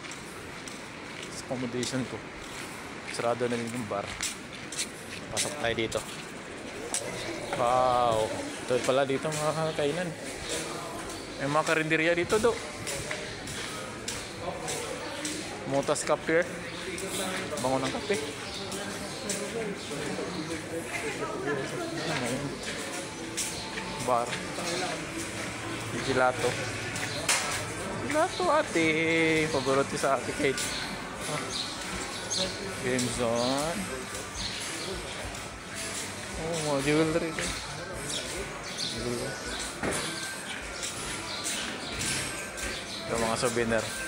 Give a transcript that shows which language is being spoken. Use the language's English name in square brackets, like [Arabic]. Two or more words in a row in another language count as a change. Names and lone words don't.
[Filipino] Sa accommodation ko. Sarado na rin yung bar. Pasok tayo dito. Wow. Ito pala dito mga kainan. May mga karinderya dito do. Motas Kape. Bango ng kape. Bar. Gelato. Gelato ate. Paborito sa ate Kate. [English] Game zone. [Filipino] Oh, mga jewelry. Jewelry. Ito mga souvenir.